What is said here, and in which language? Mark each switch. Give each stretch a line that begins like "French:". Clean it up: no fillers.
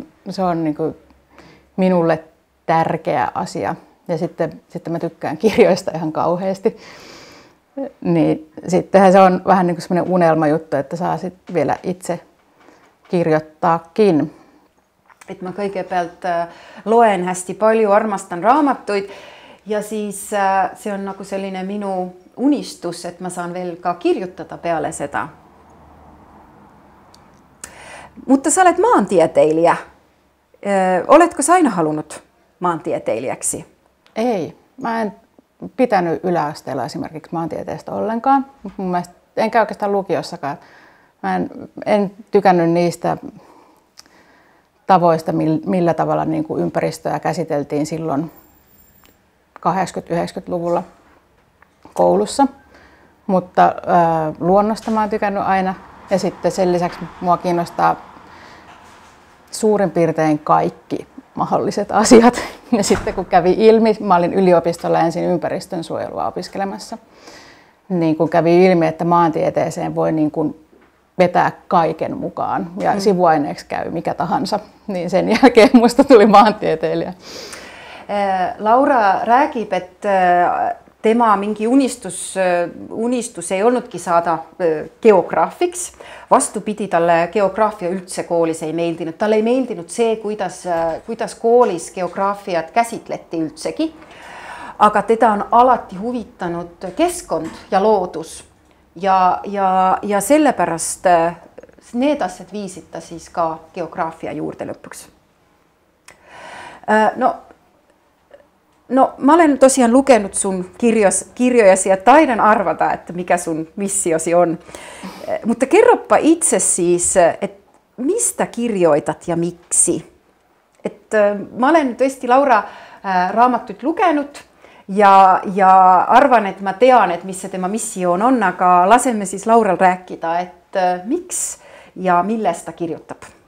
Finnish: Se on niin kuin minulle tärkeä asia ja sitten mä tykkään kirjoista ihan kauheasti. Niin sittenhän se on vähän niin kuin semmoinen unelmajuttu, että saa sitten vielä itse kirjoittaakin.
Estonian: Et mä kõigepealt loen hästi palju, armastan raamatuid ja siis see on nagu selline minu unistus, että mä saan veel ka kirjutada peale seda.
Finnish: Mutta sä olet maantieteilijä. Oletko sä aina halunnut maantieteilijäksi? Ei. Mä en pitänyt yläasteella esimerkiksi maantieteestä ollenkaan. Mun mielestä, enkä oikeastaan lukiossakaan. Mä en tykännyt niistä tavoista, millä tavalla niin kuin ympäristöä käsiteltiin silloin 80-90-luvulla. Koulussa, mutta luonnosta mä oon tykännyt aina ja sitten sen lisäksi mua kiinnostaa suurin piirtein kaikki mahdolliset asiat. Ja sitten kun kävi ilmi, mä olin yliopistolla ensin ympäristönsuojelua opiskelemassa, niin kun kävi ilmi, että maantieteeseen voi niin kuin vetää kaiken mukaan ja sivuaineeksi käy mikä tahansa, niin sen jälkeen musta tuli maantieteilijä.
Estonian: Laura räägib, että tema mingi unistus ei olnudki saada geograafiks. Vastupidi, talle geograafia üldse koolis ei meeldinud. Talle ei meeldinud see, kuidas koolis geograafiat käsitleti üldsegi. aga teda on alati huvitanud keskkond ja loodus ja sellepärast need asjad viisid ta siis ka geograafia juurde lõpuks.
Finnish: No mä olen tosiaan lukenut sun kirjojasi ja taidan arvata, että mikä sun missiosi on. Mutta kerropa itse siis, että mistä kirjoitat ja miksi?
Estonian: Mä olen tõesti Laura raamatut lukenut ja arvan, että mä tean, että missä tema missioon on, aga lasemme siis Laural rääkida, että miksi ja millestä kirjoittab?